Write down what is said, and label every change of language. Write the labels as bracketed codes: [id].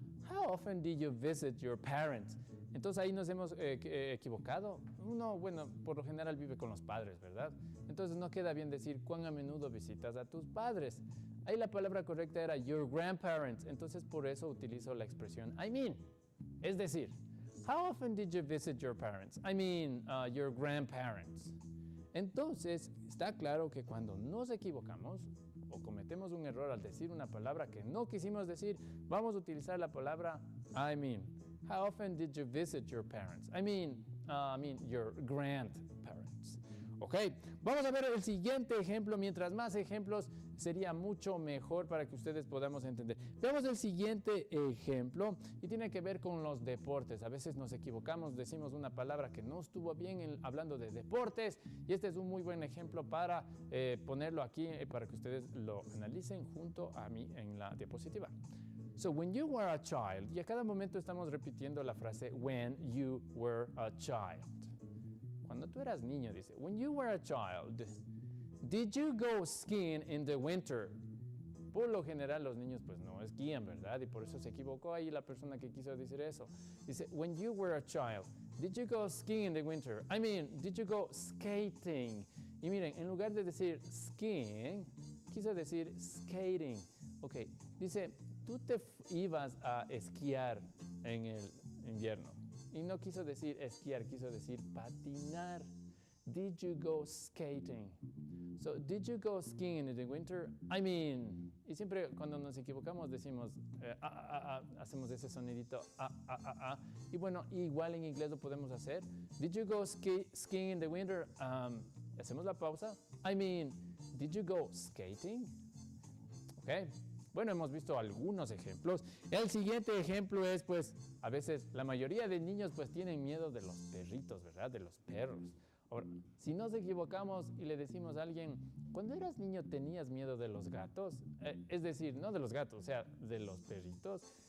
[en] How often did you visit your parents? [es] Entonces ahí nos hemos equivocado. Uno, bueno, por lo general vive con los padres, ¿verdad? Entonces no queda bien decir cuán a menudo visitas a tus padres. Ahí la palabra correcta era [en] your grandparents. [es] Entonces por eso utilizo la expresión [en] I mean. [es] Es decir, [en] how often did you visit your parents? I mean, your grandparents. [es] Entonces está claro que cuando nos equivocamos o cometemos un error al decir una palabra que no quisimos decir, vamos a utilizar la palabra [en] I mean. How often did you visit your parents? I mean your grandparents. [es] Ok, vamos a ver el siguiente ejemplo. Mientras más ejemplos, sería mucho mejor para que ustedes podamos entender. Veamos el siguiente ejemplo y tiene que ver con los deportes. A veces nos equivocamos, decimos una palabra que no estuvo bien hablando de deportes y este es un muy buen ejemplo para ponerlo aquí para que ustedes lo analicen junto a mí en la diapositiva. [en] So, when you were a child, [es] y a cada momento estamos repitiendo la frase [en] when you were a child. [es] Cuando tú eras niño, dice, [en] when you were a child, did you go skiing in the winter? [es] Por lo general los niños pues no esquían, ¿verdad? Y por eso se equivocó ahí la persona que quiso decir eso. [en] Dice, when you were a child, did you go skiing in the winter? I mean, did you go skating? [es] Y miren, en lugar de decir skiing, quiso decir skating. Ok, dice, tú te ibas a esquiar en el invierno. Y no quiso decir esquiar, quiso decir patinar. [en] Did you go skating? So, did you go skiing in the winter? I mean, [es] y siempre cuando nos equivocamos decimos, hacemos ese sonidito, Y bueno, igual en inglés lo podemos hacer. [en] Did you go skiing in the winter? [es] Hacemos la pausa. [en] I mean, did you go skating? Okay. [es] Bueno, hemos visto algunos ejemplos. El siguiente ejemplo es, pues, a veces la mayoría de niños pues tienen miedo de los perritos, ¿verdad? De los perros. Ahora, si nos equivocamos y le decimos a alguien, cuando eras niño tenías miedo de los gatos, es decir, no de los gatos, o sea, de los perritos.